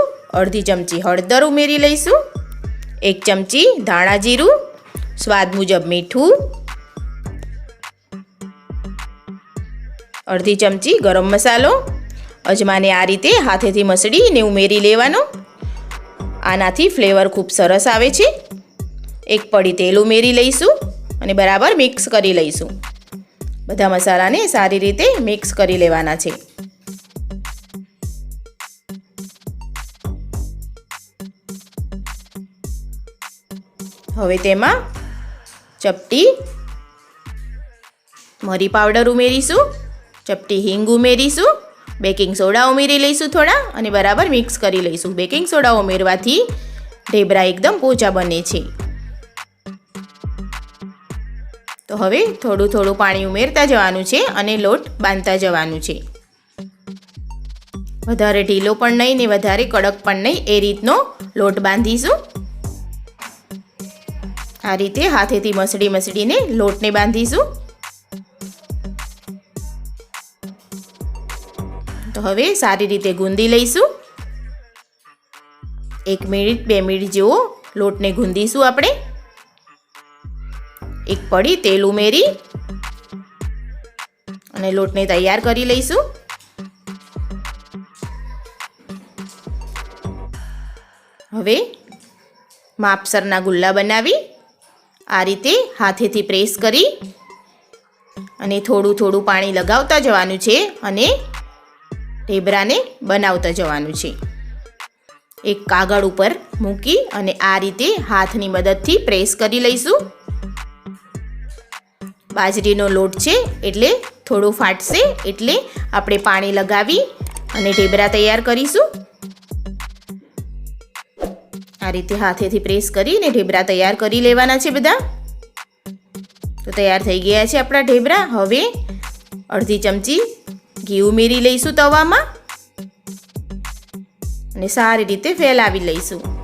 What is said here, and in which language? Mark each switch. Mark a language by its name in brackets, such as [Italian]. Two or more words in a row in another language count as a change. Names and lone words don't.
[Gujarati] અર્ધી ચમચી હળદર ઉમેરી લઈશું। 1 ચમચી ધાણા જીરું, સ્વાદ મુજબ મીઠું, અર્ધી ચમચી ગરમ મસાલો। અજમાને આ રીતે હાથેથી મસળીને ઉમેરી લેવાનો। આનાથી ફ્લેવર ખૂબ સરસ આવે છે। 1 પળી તેલ ઉમેરી લઈશું અને બરાબર મિક્સ કરી લઈશું। બધા મસાલાને સારી રીતે મિક્સ કરી લેવાના છે। હવે તેમાં ચપટી મરી પાઉડર ઉમેરીશું, ચપટી હીંગ ઉમેરીશું, [English] baking soda [Gujarati] ઉમેરી લઈશું થોડા અને બરાબર મિક્સ કરી લઈશું। [English] baking soda [Gujarati] ઉમેરવાથી ઢેબરા એકદમ પોચા બને છે। તો હવે થોડું થોડું પાણી ઉમેરતા જવાનું છે અને લોટ બાંધતા જવાનું છે। વધારે ઢીલો પણ નહીં ને વધારે કડક પણ નહીં, એ રીતનો લોટ બાંધીશું। આ રીતે હાથેથી મસળી મસળીને લોટને બાંધીશું। તો હવે સારી રીતે ગૂંદી લઈશું। 1 મિનિટ 2 મિનિટ જેવો લોટને ગૂંદીશું આપણે। 1 પળી તેલ ઉમેરી અને લોટને તૈયાર કરી લઈશું। હવે માપસરના ગુલ્લા બનાવી આ રીતે હાથેથી પ્રેસ કરી અને થોડું થોડું પાણી લગાવતા જવાનું છે અને ઢેબરાને બનાવતા જવાનું છે। એક કાગળ ઉપર મૂકી અને આ રીતે હાથની મદદથી પ્રેસ કરી લઈશું। બાજરીનો લોટ છે એટલે થોડો ફાટશે, એટલે આપણે પાણી લગાવી અને ઢેબરા તૈયાર કરીશું। આ રીતે હાથેથી પ્રેસ કરીને ઢેબરા તૈયાર કરી લેવાના છે બધા। તો તૈયાર થઈ ગયા છે આપણા ઢેબરા। હવે અર્ધી ચમચી ઘી ઉમેરી લઈશું તવામાં અને સારી રીતે ફેલાવી લઈશું।